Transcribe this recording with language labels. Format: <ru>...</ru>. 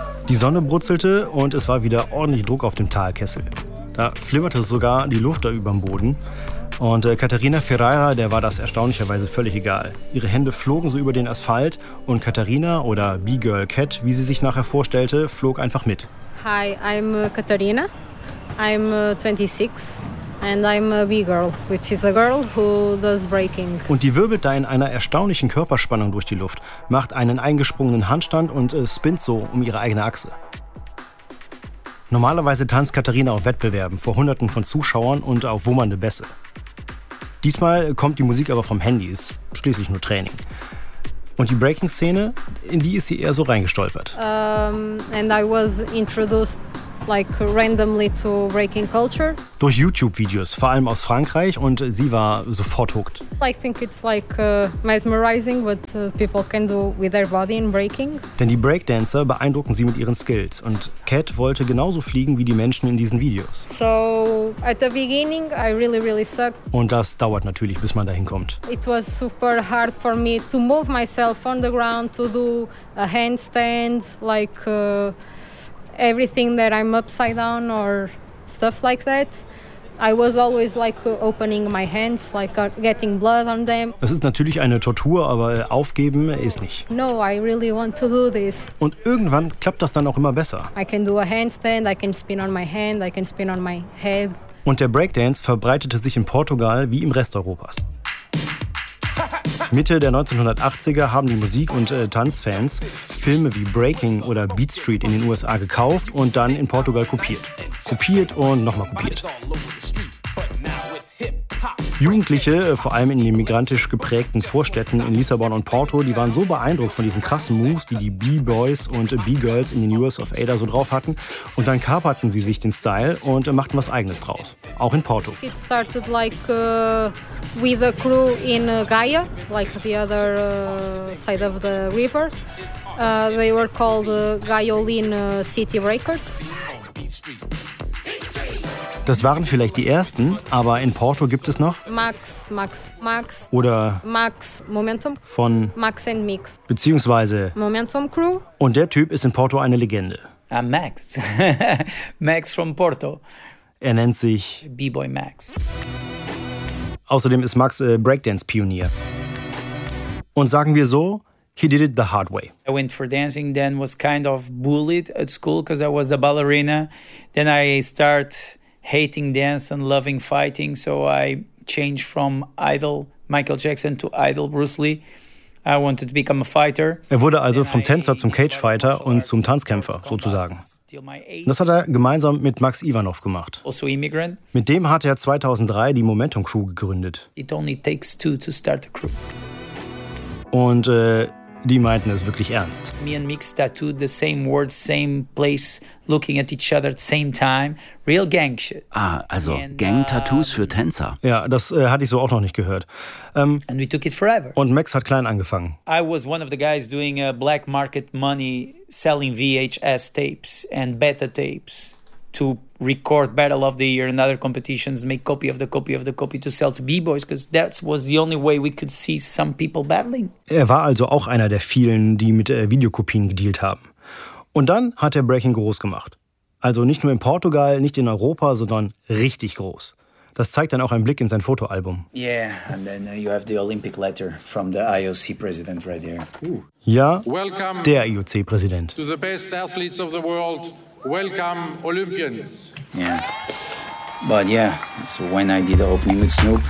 <de>Die Sonne brutzelte und es war wieder ordentlich Druck auf dem Talkessel. Da flimmerte sogar die Luft da über dem Boden. Und Katharina Ferreira, der war das erstaunlicherweise völlig egal. Ihre Hände flogen so über den Asphalt und Katharina, oder B-Girl Cat, wie sie sich nachher vorstellte, flog einfach mit.</de> <en>Hi, I'm Katharina. I'm 26 and I'm a B-Girl, which is a girl who does braking.</en> <de>Und die wirbelt da in einer erstaunlichen Körperspannung durch die Luft, macht einen eingesprungenen Handstand und spinnt so um ihre eigene Achse. Normalerweise tanzt Katharina auf Wettbewerben vor Hunderten von Zuschauern und auf wummernde Bässe. Diesmal kommt die Musik aber vom Handy, ist schließlich nur Training. Und die Breaking-Szene, in die ist sie eher so reingestolpert.</de> <en>And I was introduced like randomly to breaking culture.</en> <de>Durch YouTube-Videos, vor allem aus Frankreich, und sie war sofort hooked.</de> <en>I think it's like mesmerizing what people can do with their body in breaking.</en> <de>Denn die Breakdancer beeindrucken sie mit ihren Skills und Cat wollte genauso fliegen wie die Menschen in diesen Videos.</de> <en>So at the beginning I really really sucked.</en> <de>Und das dauert natürlich, bis man dahin kommt.</de> <en>It was super hard for me to move myself on the ground, to do a handstand, like everything that I'm upside down or stuff like that. I was always like opening my hands, like getting blood on them.</en> <de>Es ist natürlich eine Tortur, aber aufgeben ist nicht.</de> <en>No, I really want to do this.</en> <de>Und irgendwann klappt das dann auch immer besser.</de> <en>I can do a handstand, I can spin on my hand, I can spin on my head.</en> <de>Und der Breakdance verbreitete sich in Portugal wie im Rest Europas. Mitte der 1980er haben die Musik- und Tanzfans Filme wie Breaking oder Beat Street in den USA gekauft und dann in Portugal kopiert. Kopiert und nochmal kopiert. Jugendliche, vor allem in den migrantisch geprägten Vorstädten in Lissabon und Porto, die waren so beeindruckt von diesen krassen Moves, die die B-Boys und B-Girls in den US of A da so drauf hatten. Und dann kaperten sie sich den Style und machten was Eigenes draus, auch in Porto.</de> <en>It started like with a crew in Gaia, like the other side of the river. They were called Gaiolin City Breakers.</en> <de>Das waren vielleicht die ersten, aber in Porto gibt es noch Max oder Max Momentum von Max and Mix beziehungsweise Momentum Crew. Und der Typ ist in Porto eine Legende.</de> <en>I'm Max. Max from Porto.</en> <de>Er nennt sich B-Boy Max. Außerdem ist Max Breakdance-Pionier. Und sagen wir so,</de> <en>he did it the hard way. I went for dancing, then was kind of bullied at school because I was the ballerina. Then I start hating dance and loving fighting, so I changed from idol Michael Jackson to idol Bruce Lee. I wanted to become a fighter.</en> <de>Er wurde also vom Tänzer zum Cagefighter und zum Tanzkämpfer, sozusagen. Das hat er gemeinsam mit Max Ivanov gemacht.</de> <en>Also immigrant.</en> <de>Mit dem hat er 2003 die Momentum Crew gegründet.</de> <en>It only takes two to start a crew.</en> <de>Und die meinten es wirklich ernst.</de> <en>Me and Mix tattooed the same words, same place, looking at each other at the same time. Real gang shit.</en> <de>Ah, also Gang-Tattoos für Tänzer. Ja, das hatte ich so auch noch nicht gehört.</de> <en>And we took it forever.</en> <de>Und Max hat klein angefangen.</de> <en>I was one of the guys doing black market money, selling VHS tapes and beta tapes to record Battle of the Year and other competitions, make copy of the copy of the copy to sell to B-Boys, because that was the only way we could see some people battling.</en> <de>Er war also auch einer der vielen, die mit Videokopien gedealt haben. Und dann hat er Breaking groß gemacht. Also nicht nur in Portugal, nicht in Europa, sondern richtig groß. Das zeigt dann auch ein Blick in sein Fotoalbum.</de> <en>Yeah, and then you have the Olympic letter from the IOC president right there.</en> <de>Ooh. Ja, welcome der IOC-Präsident.</de> <en>To the best athletes of the world. Welcome, Olympians. Yeah, but yeah, so when I did the opening with Snoop.</en>